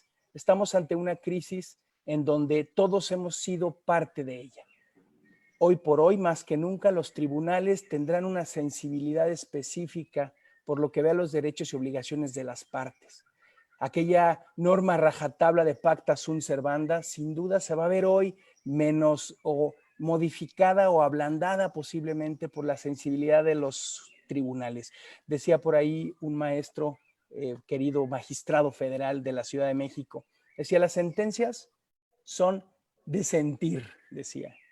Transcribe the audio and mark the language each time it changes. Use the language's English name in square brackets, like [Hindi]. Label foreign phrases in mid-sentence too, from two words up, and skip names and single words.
[Spanish] Estamos ante una crisis en donde todos hemos sido parte de ella. Hoy por hoy, más que nunca, los tribunales tendrán una sensibilidad específica por lo que ve a los derechos y obligaciones de las partes. Aquella norma rajatabla de [Latin] pacta sunt servanda, [Spanish] sin duda se va a ver hoy menos o modificada o ablandada posiblemente por la sensibilidad de los tribunales. Decía por ahí un maestro, querido magistrado federal de la Ciudad de México, decía, las sentencias son de sentir, decía.